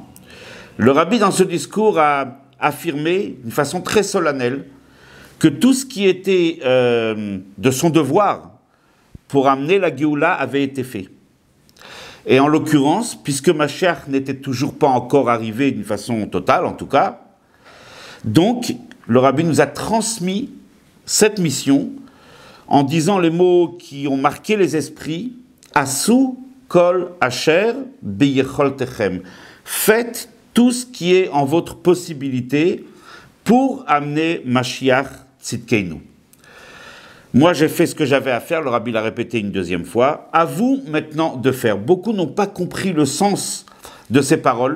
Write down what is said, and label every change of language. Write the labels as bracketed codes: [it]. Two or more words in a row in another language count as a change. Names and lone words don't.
[fr] Le Rabbi, dans ce discours, a affirmé d'une façon très solennelle que tout ce qui était de son devoir pour amener la Géoula avait été fait. Et en l'occurrence, puisque Mashiach n'était toujours pas encore arrivé d'une façon totale, en tout cas, donc le Rabbi nous a transmis cette mission en disant les mots qui ont marqué les esprits, [he] עשו כל אשר ביכולתכם. [fr] Faites tout ce qui est en votre possibilité pour amener [he] משיח צדקנו. [fr] Moi, j'ai fait ce que j'avais à faire, le Rabbi l'a répété une deuxième fois. À vous maintenant de faire. Beaucoup n'ont pas compris le sens de ces paroles.